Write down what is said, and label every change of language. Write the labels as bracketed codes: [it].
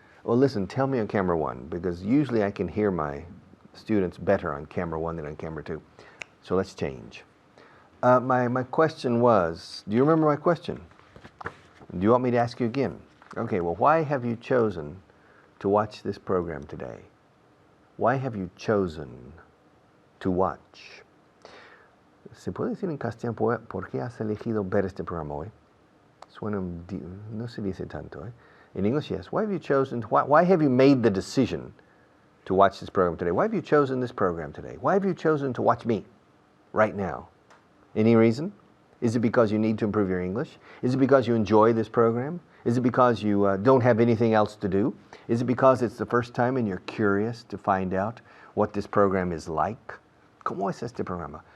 [en] Well, listen, tell me on camera 1, because usually I can hear my students better on camera 1 than on camera 2. So let's change. My question was, do you remember my question? Do you want me to ask you again? Okay, well, why have you chosen to watch this program today? Why have you chosen to watch? [es] ¿Se puede decir en castellano por qué has elegido ver este programa hoy? Suena, no se dice tanto, eh? [en] In English, yes. Why have you chosen, why have you made the decision to watch this program today? Why have you chosen this program today? Why have you chosen to watch me right now? Any reason? Is it because you need to improve your English? Is it because you enjoy this program? Is it because you don't have anything else to do? Is it because it's the first time and you're curious to find out what this program is like? [es] ¿Cómo es este programa?